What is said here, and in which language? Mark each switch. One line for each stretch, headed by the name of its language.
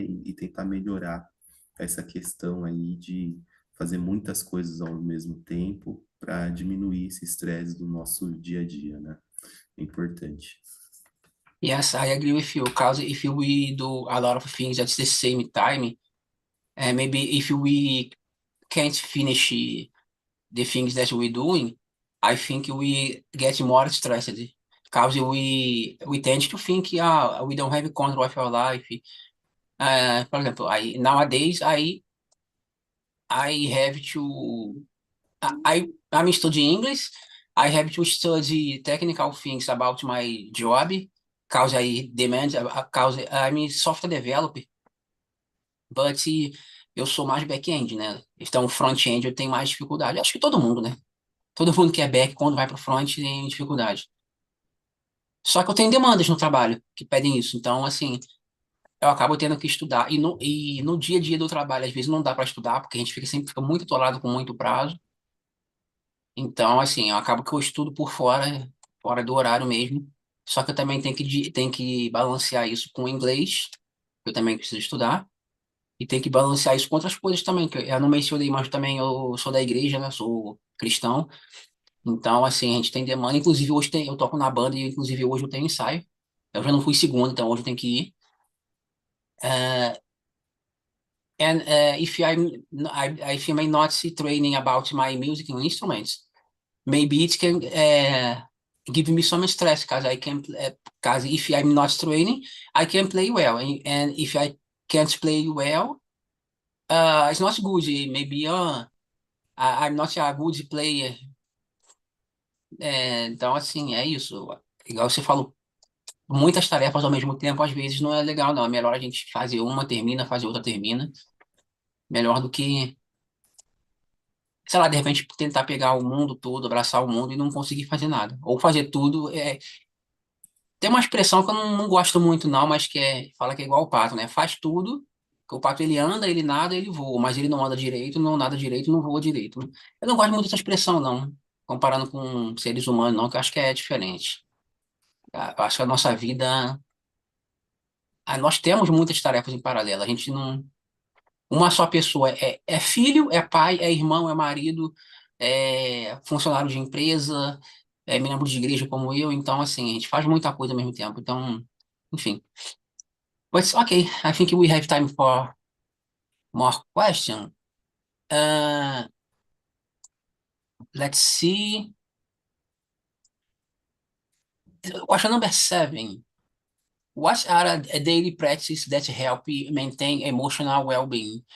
Portuguese: E tentar melhorar essa questão aí de fazer muitas coisas ao mesmo tempo para diminuir esse estresse do nosso dia a dia, né? É importante.
English: Yes, I agree with you. Because if we do a lot of things at the same time, and maybe if we can't finish the things that we're doing, I think we get more stressed. Because we tend to think, we don't have control of our life. For example, nowadays I have to I'm studying English. I have to study technical things about my job, cause I demand, cause I'm a software developer, but
Portuguese: eu sou mais back-end, né? Então, front-end eu tenho mais dificuldade. Acho que todo mundo, né? Todo mundo que é back, quando vai para o front, tem dificuldade. Só que eu tenho demandas no trabalho que pedem isso. Então, assim, eu acabo tendo que estudar. E no dia a dia do trabalho, às vezes não dá para estudar, porque a gente sempre fica muito atolado com muito prazo. Então, assim, eu acabo que eu estudo por fora, fora do horário mesmo. Só que eu também tenho que balancear isso com o inglês, que eu também preciso estudar. E tenho que balancear isso com outras coisas também, que eu não mencionei, mas também eu sou da igreja, né? Sou cristão. Então, assim, a gente tem demanda. Inclusive, hoje eu toco na banda e, inclusive, hoje eu tenho ensaio. Eu já não fui segunda, então hoje eu tenho que ir.
English: Uh, and if I'm not training about my music instruments, maybe it can give me some stress because I can because if I'm not training, I can play well, and if I can't play well, it's not good. Maybe I'm not a good player.
Portuguese: Então, assim, é isso. Igual você falou, muitas tarefas ao mesmo tempo, às vezes não é legal, não. É melhor a gente fazer uma, termina, fazer outra, termina. Melhor do que, sei lá, de repente tentar pegar o mundo todo, abraçar o mundo e não conseguir fazer nada. Ou fazer tudo. Tem uma expressão que eu não gosto muito, não, mas fala que é igual o pato, né? Faz tudo, que o pato ele anda, ele nada, ele voa, mas ele não anda direito, não nada direito, não voa direito. Eu não gosto muito dessa expressão, não, comparando com seres humanos, não, que eu acho que é diferente. Eu acho que a nossa vida, nós temos muitas tarefas em paralelo, a gente não. Uma só pessoa é filho, é pai, é irmão, é marido, é funcionário de empresa, é membro de igreja como eu, então, assim, a gente faz muita coisa ao mesmo tempo, então, enfim.
English: But okay, I think we have time for more question. Uh, let's see. Question number 7. What are a daily practices that help you maintain emotional well-being?